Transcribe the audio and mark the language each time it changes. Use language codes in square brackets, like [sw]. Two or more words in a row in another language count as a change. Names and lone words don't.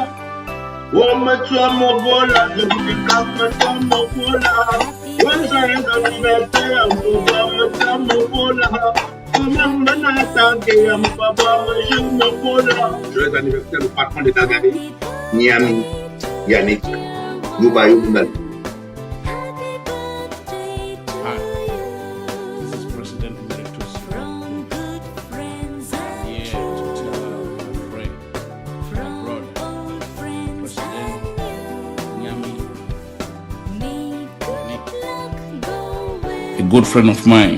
[fr] Womatua Mobola, Womatua Mobola. Joyeux anniversaire, Womatua Mobola. Joyeux anniversaire au patron de Calgary, Niami, Yannick, Nubayo Mundal. [en] Hi, this is President Emeritus. I'm here to tell my friend, my brother, President Niami, Yannick, a good friend of mine.